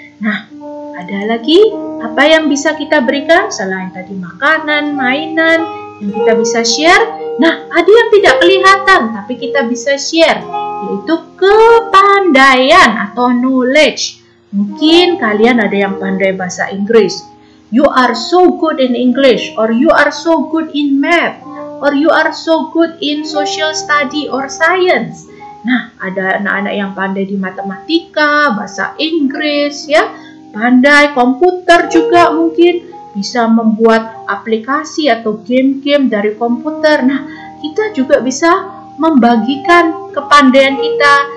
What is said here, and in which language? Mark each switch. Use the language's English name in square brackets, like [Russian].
[Indonesian] Nah, ada lagi apa yang bisa kita berikan selain tadi makanan, mainan yang kita bisa share? Nah, ada yang tidak kelihatan tapi kita bisa share, yaitu kepandaian atau knowledge. Mungkin kalian ada yang pandai bahasa Inggris. [English] You are so good in English, or you are so good in math, or you are so good in social study or science. [Indonesian] Nah, ada anak-anak yang pandai di matematika, bahasa Inggris, ya, pandai komputer juga mungkin bisa membuat aplikasi atau game-game dari komputer. Nah, kita juga bisa membagikan kepandaian kita.